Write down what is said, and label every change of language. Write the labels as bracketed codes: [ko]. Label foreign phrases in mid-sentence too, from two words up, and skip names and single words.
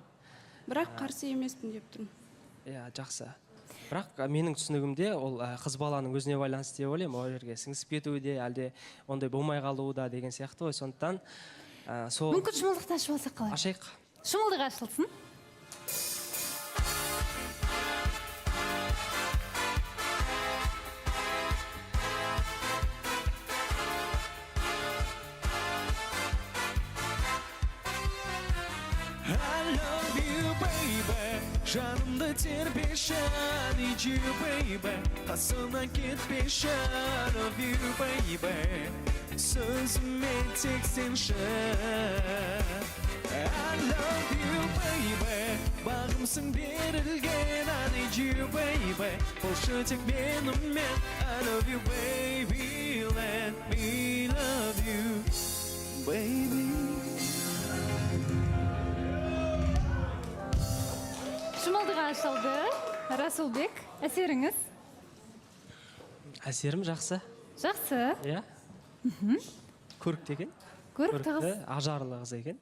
[kk] Бірақ қарсы емеспін деп тұрмын. Иә, жақсы. Бірақ менің түсінігімде ол қыз баланың өзіне байланысты деп ойлаймын. Ол жерге сіңісіп кетуі де, әлде ондай болмай қалуы да деген сияқты ғой. Сондықтан мүмкін шымылдықты ашып алсақ қалай? Ашайық. Шымылдық ашылсын. [en] I love you, baby. [kk] Жанымды тербеші, [en] I need you, baby. [kk] Қасымнан кетпеші, [en] I love you, baby. [kk] Сөзіме тек сенші. [en] I love you, baby. [kk] Бағымсың берілген, [en] I need you, baby. [kk] Болшы тек менімен, [en] I love you, baby. Let me love you, baby. [kk] Шымылдық ашылды. Расулбек, әсеріңіз? Әсерім жақсы. Жақсы. Иә. Көрікті екен. Көрікті қыз. Ажарлы қыз екен.